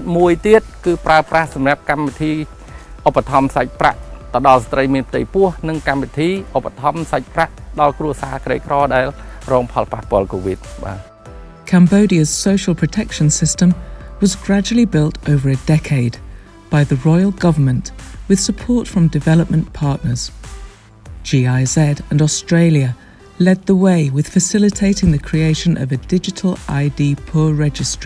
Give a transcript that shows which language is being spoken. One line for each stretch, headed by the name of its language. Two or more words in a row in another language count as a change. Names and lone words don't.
Khmer: មួយទៀតគឺប្រើប្រាស់សម្រាប់កម្មវិធីឧបត្ថម្ភសាច់ប្រាក់ទៅដល់ស្ត្រីមានផ្ទៃពោះនិងកម្មវិធីឧបត្ថម្ភសាច់ប្រាក់ដល់គ្រួសារក្រីក្រដែលរងផលប៉ះពាល់ COVID បាទ
English: Cambodia's social protection system was gradually built over a decade by the Royal Government with support from development partners. GIZ and Australia led the way with facilitating the creation of a digital ID poor registry.